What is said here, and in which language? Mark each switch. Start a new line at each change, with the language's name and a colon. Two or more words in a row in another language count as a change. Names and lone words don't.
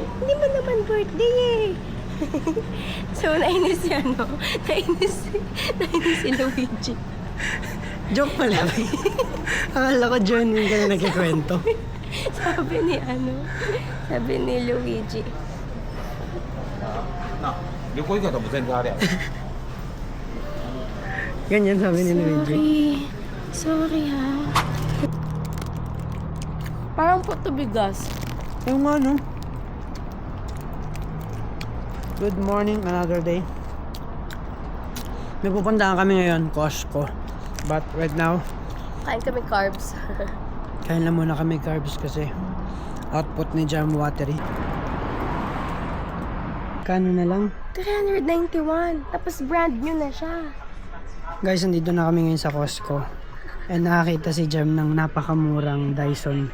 Filipino: Hindi mo naman birthday eh. So, nainis si Luigi. Joke pala. Akala ko genuine ka na nagkikwento. sabi ni Luigi.
Japanese: な旅行行くんやったらもう全然あれやろ
Filipino: Ganyan sabi ni Luigi. Sorry ha. Parang puto bigas. Yung ano?
English: Good morning, another day.
Filipino: May pupuntahan kami ngayon, Costco.
English: But right now,
Filipino: Kain kami carbs. kain lang muna kami carbs kasi output ni Jam Watery. Kano na lang? 391. Tapos
English: brand new
Filipino: na siya. Guys, nandito na kami ngayon sa Costco. And nakakita si Jam ng napakamurang Dyson.